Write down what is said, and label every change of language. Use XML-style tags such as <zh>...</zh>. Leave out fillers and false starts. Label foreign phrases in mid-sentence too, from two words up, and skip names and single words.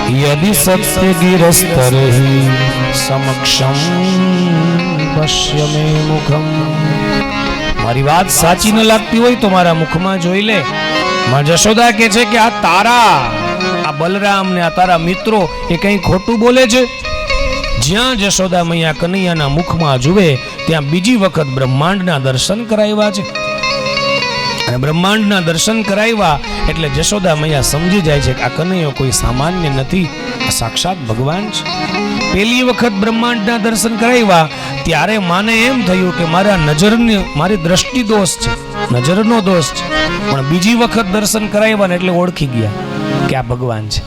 <sa>यदि सत्य गिरस्तरहि समक्षम पश्य मे मुखम।</sa> <gu>મારી બાત સાચી ન લાગતી હોય તો મારા મુખમાં જોઈ લે। માં જશોદા કહે છે કે આ તારા આ બલરામ ને આ તારા મિત્રો એ કંઈ ખોટું બોલે છે। જ્યાં જશોદા મૈયા કન્હૈયાના મુખમાં જુએ ત્યાં બીજી વખત બ્રહ્માંડના દર્શન કરાવ્યા છે। અને બ્રહ્માંડના દર્શન કરાવ્યા એટલે જશોદા મૈયા સમજી જાય છે કે આ કનૈયો કોઈ સામાન્ય નથી, આ સાક્ષાત ભગવાન છે। પહેલી વખત બ્રહ્માંડના દર્શન કરાવ્યા ત્યારે માને એમ થયું કે મારી દ્રષ્ટિ દોષ છે, નજરનો દોષ છે, પણ બીજી વખત દર્શન કરાવ્યા ને એટલે ઓળખી ગયા કે આ ભગવાન છે।</gu>